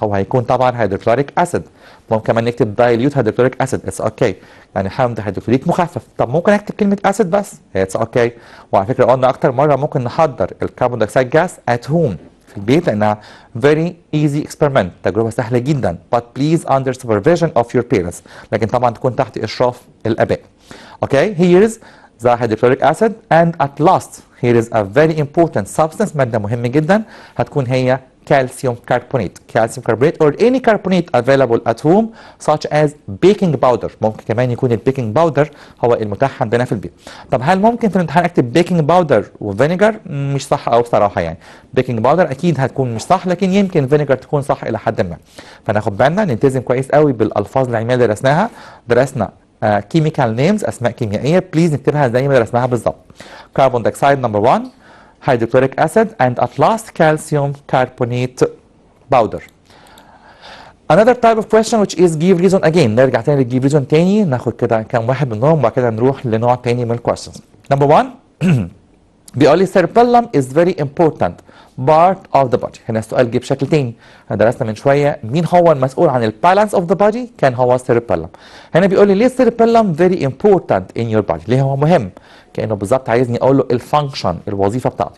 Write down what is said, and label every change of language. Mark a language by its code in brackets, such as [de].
[ar] هو هيكون طبعا هيدروكلوريك اسيد. ممكن كمان نكتب دايليوت هيدروكلوريك اسيد، [en] it's okay, [ar] يعني حمض هيدروكلوريك مخفف. طب ممكن اكتب كلمه اسيد بس، اتس اوكي. وعلى فكره قلنا اكتر مره ممكن نحضر الكربون دايوكسيد جاز ات هوم، في البيت، لانها [en] very easy experiment، [ar] تجربه سهله جدا. [en] but please under supervision of your parents، [ar] لكن طبعا تكون تحت اشراف الاباء. [en] Okay, here is the hydrochloric acid and at last here is a very important substance، [ar] ماده مهمه جدا هتكون هي [en] calcium carbonate or any carbonate available at home such as baking powder. [ar] ممكن كمان يكون البيكنج باودر هو المتاح عندنا في البيت. طب هل ممكن في الامتحان اكتب بيكنج باودر وفينيجر؟ مش صح قوي بصراحه يعني. بيكنج باودر اكيد هتكون مش صح، لكن يمكن فينيجر تكون صح الى حد ما. فناخد بالنا نلتزم كويس قوي بالالفاظ العلميه اللي درسناها. درسنا كيميكال نيمز، اسماء كيميائيه، بليز نكتبها زي ما درسناها بالظبط. [en] Carbon dioxide number 1، hydrochloric acid, and at last calcium carbonate powder. Another type of question which is give reason again. [ar] نرجع تاني للgive reason تاني، ناخد كده كام واحد منهم وبعد كده نروح لنوع تاني من questions. [en] Number 1 [ar] بيقول لي [en] cerebellum is very important part of the body. [ar] هنا السؤال جه بشكل تاني. احنا درسنا من شويه مين هو المسؤول عن البالانس اوف ذا بادي؟ كان هو cerebellum. هنا بيقول لي ليه cerebellum [en] very important in your body؟ [ar] ليه هو مهم؟ كانه بالظبط عايزني اقول له الفانكشن، الوظيفه بتاعته.